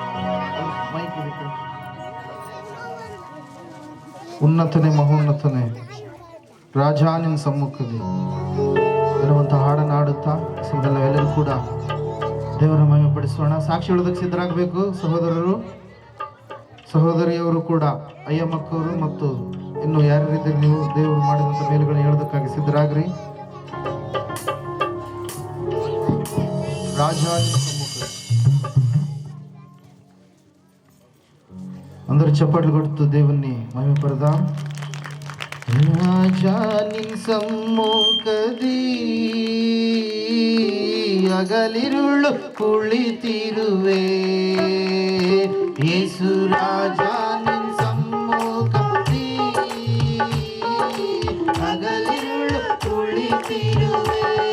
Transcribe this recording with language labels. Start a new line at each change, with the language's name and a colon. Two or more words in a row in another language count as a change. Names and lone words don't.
Kannada: ಉನ್ನತನೇ ಮಹೋನ್ನತನೇ ರಾಜ ನಿನ್ನ ಸಮ್ಮುಖದಲ್ಲಿ ಎನ್ನುವಂಥ ಹಾಡನ್ನು ಹಾಡುತ್ತಾ ನಾವೆಲ್ಲರೂ ಕೂಡ ದೇವರ ಮಹಿಮೆ ಪಡಿಸೋಣ. ಸಾಕ್ಷಿ ಹೇಳೋದಕ್ಕೆ ಸಿದ್ಧರಾಗಬೇಕು ಸಹೋದರರು ಸಹೋದರಿಯವರು ಕೂಡ, ಅಯ್ಯಮ್ಮಕ್ಕವರು ಮತ್ತು ಇನ್ನು ಯಾರ್ಯಾರಿದ್ದರೆ ನೀವು ದೇವರು ಮಾಡಿದಂಥ ಮೇಲುಗಳನ್ನು ಹೇಳೋದಕ್ಕಾಗಿ ಸಿದ್ಧರಾಗ್ರಿ.
Telugu: ರಾಜ అందరూ చప్పట్లు కొడుతూ దేవుణ్ణి మహిమ పడదాం.
Kannada: ರಾಜಾ ನಿನ್ ಸಮ್ಮುಖದಿ ಅಗಲಿರುಳು ಕುಳಿತಿರುವೆ, ಯೇಸು ರಾಜಾ ನಿನ್ ಸಮ್ಮುಖದಿ ಅಗಲಿರುಳು ಕುಳಿತಿರುವೆ.